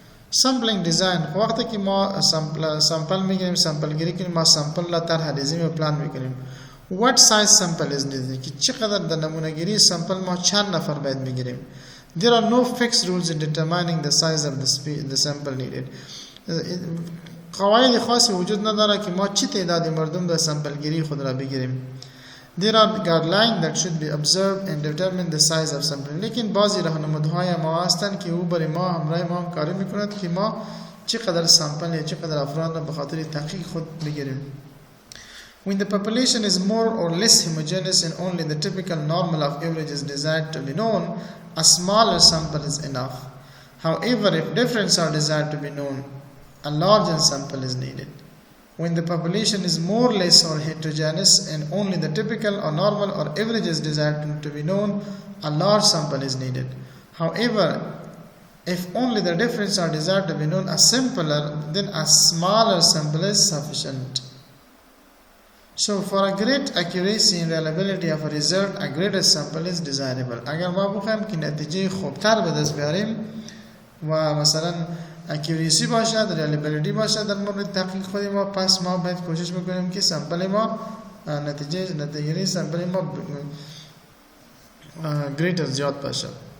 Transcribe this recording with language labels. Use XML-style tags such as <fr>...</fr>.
<fa>سامپلینگ دیزاین، وقتی که ما سامپل میگیریم، سامپل گیری کنیم، ما سامپل را طرح ریزی و پلان میکنیم.</fa> <en>What size sample is needed؟</en> <fa>که چقدر در نمونه گیری سامپل ما چند نفر باید بگیریم.</fa> <en>There are no fixed rules in determining the size of the sample needed.</en> <fa>قواعد خاصی وجود نداره که ما چه تعدادی مردم در سامپل گیری خود را بگیریم.</fa> <en>There are guidelines that should be observed and determine the size of sample.</en> <fa>لیکن بعضی راهنمودهای ما هستند که او برای ما همراه ما کاری میکند که ما چقدر سامپل یا چقدر افراد را به خاطر تحقیق خود بگیریم.</fa> <en>When the population is more or less homogeneous and only the typical normal of average is desired to be known, a smaller sample is enough. However, if differences are desired to be known, a larger sample is needed. When the population is more or less or heterogeneous and only the typical or normal or average is desired to be known, a large sample is needed. However, if only the differences are desired to be known, then a smaller sample is sufficient. So for a great accuracy and reliability of a result, a greater sample is desirable.</en> <fa>اگر ما بخوایم که نتیجه خوبتر به دست بیاریم و مثلا accuracy باشد، reliability باشد در مورد تحقیق خود ما، پس ما باید کوشش بکنیم که سامپل ما نتیجه سامپل ما greater زیاد باشد.</fa>